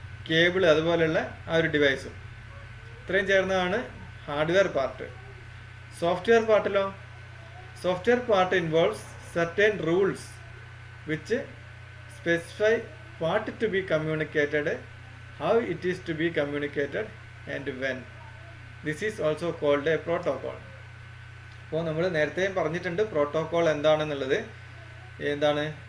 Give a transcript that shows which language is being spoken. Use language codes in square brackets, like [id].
[ml] Cable അതുപോലെയുള്ള ആ ഒരു ഡിവൈസും. ഇത്രയും ചേർന്നതാണ് hardware part. Software പാർട്ടിലോ? [en] Software part involves certain rules which specify what to be communicated, how it is to be communicated and when. This is also called a protocol. [ml] അപ്പോൾ നമ്മൾ നേരത്തെയും പറഞ്ഞിട്ടുണ്ട് protocol എന്താണെന്നുള്ളത്. എന്താണ്?